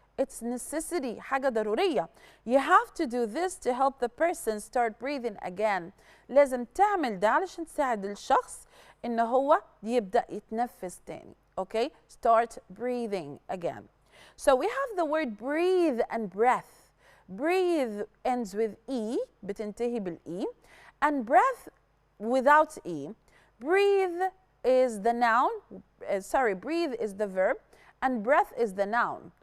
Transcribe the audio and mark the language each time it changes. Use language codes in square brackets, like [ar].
[en] It's necessity, [ar] حاجة ضرورية. [en] You have to do this to help the person start breathing again. [ar] لازم تعمل ده علشان تساعد الشخص إن هو يبدأ يتنفس تاني. [en] Okay? Start breathing again. So we have the word breathe and breath. Breathe ends with E, [ar] بتنتهي بالإي, [en] and breath without E. Breathe is the noun, breathe is the verb, and breath is the noun.